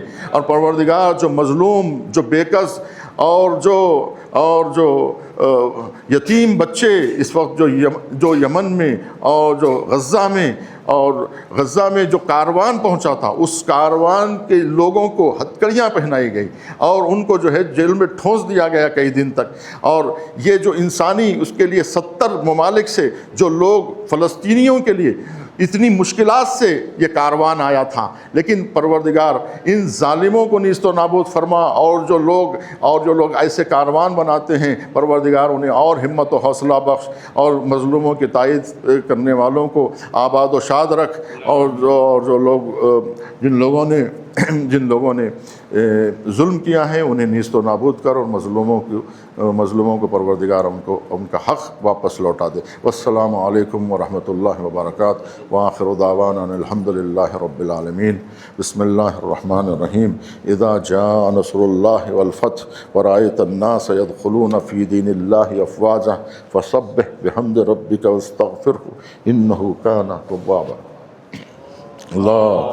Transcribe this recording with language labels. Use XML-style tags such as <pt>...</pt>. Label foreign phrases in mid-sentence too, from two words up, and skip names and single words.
<ur>اور پروردگار جو مظلوم، جو بےکس اور جو یتیم بچے اس وقت جو یمن میں اور جو غزہ میں جو کاروان پہنچا تھا، اس کاروان کے لوگوں کو ہتکڑیاں پہنائی گئی اور ان کو جو ہے جیل میں ٹھونس دیا گیا کئی دن تک۔ اور یہ جو انسانی اس کے لیے 70 ممالک سے جو لوگ فلسطینیوں کے لیے اتنی مشکلات سے یہ کاروان آیا تھا، لیکن پروردگار ان ظالموں کو نیست و نابود فرما، اور جو لوگ ایسے کاروان بناتے ہیں پروردگار انہیں اور ہمت و حوصلہ بخش، اور مظلوموں کی تائید کرنے والوں کو آباد و شاد رکھ، اور جو لوگ جن لوگوں نے ظلم کیا ہے انہیں نیست و نابود کر، اور مظلوموں کو پروردگار ان کا حق واپس لوٹا دے۔</ur> <ar>والسلام علیکم ورحمۃ اللہ وبرکاتہ، وآخر دعوانا ان الحمد للہ رب العالمین۔ بسم اللہ الرحمن الرحیم۔ اذا جاء نصر اللہ والفتح ورأیت الناس يدخلون فی دین اللہ افواجا فسبح بحمد ربک واستغفرہ انہ کان توابا۔</ar>